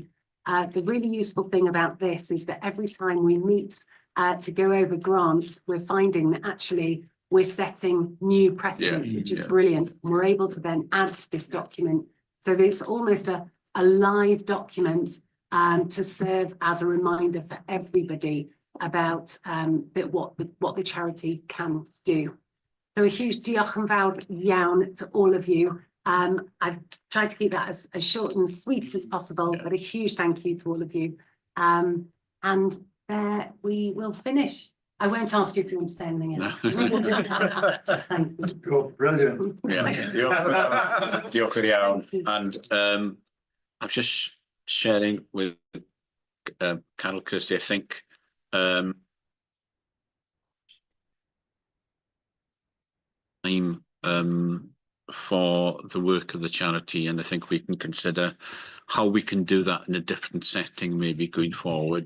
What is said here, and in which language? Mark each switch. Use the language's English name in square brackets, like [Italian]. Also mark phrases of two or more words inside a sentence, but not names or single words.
[English] The really useful thing about this is that every time we meet to go over grants, we're finding that actually we're setting new precedents, which is brilliant. And we're able to then add to this document. So there's almost a live document to serve as a reminder for everybody about what the charity can do. So a huge [Welsh] diolch yn fawr iawn [English] to all of you. I've tried to keep that as short and sweet as possible, but a huge thank you to all of you. And there we will finish. I won't ask you if you want to say anything else. Thank you. Oh, brilliant. [Welsh] Diolch yn iawn. [English] And I'm just sharing with Carol Kirsty, I think for the work of the charity, and I think we can consider how we can do that in a different setting maybe going forward.